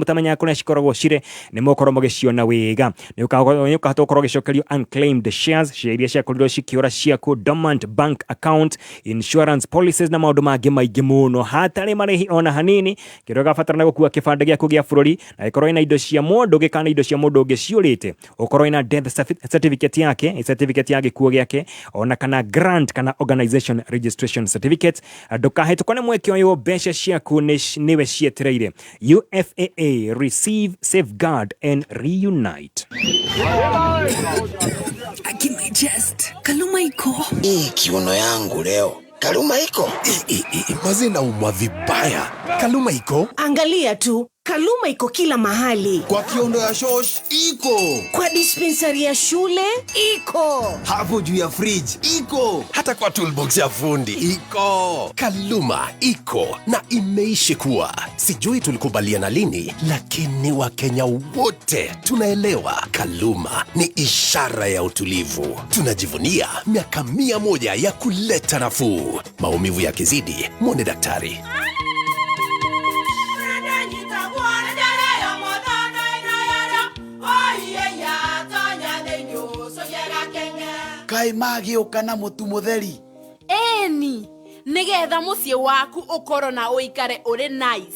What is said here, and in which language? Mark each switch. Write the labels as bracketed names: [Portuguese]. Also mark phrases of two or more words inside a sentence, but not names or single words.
[Kikuyu] mutamenya kuria cikoragwo cire ni mukorwo mugiciona wega ni ukahota ukorwo gicokerio [English] unclaimed shares [Kikuyu] iria ciakorirwo cikiura ciaku [English] dormant bank account insurance policies [Kikuyu] na maundu mangi maingi muno hatari marihi ona hanini kiro gafatara gukua kibande giaku gia bururi na ikorwo ina indo cia mundu gikana indo cia mundu ngiciurite ukorwo ina [English] death certificate [Kikuyu] yake certificate ya gikuo giake ona kana grant kana [English] organization registration certificate [Kikuyu] ndukahetũkwo nĩ mweke ũyũ mbeca ciaku niwe cietereire. [English] UFAA receive, safeguard and reunite. [Swahili] Akina chest kaluma iko kiuno yangu leo kaluma iko mazina umwa vibaya kaluma iko angalia tu Kaluma iko kila mahali. Kwa kiondo ya shosh iko. Kwa dispensari ya shule iko. Hapo juu ya fridge iko. Hata kwa toolbox ya fundi iko. Kaluma iko na imeishi kuwa. Sijui tulikubaliana lini, lakini Wakenya wote tunaelewa Kaluma ni ishara ya utulivu. Tunajivunia miaka 100 ya kuleta nafuu. Maumivu yakizidi, muone daktari. [Kikuyu] Kai magioka na mutu mutheri. Eni, nigetha mucie waku ukoro na uikare uri nice.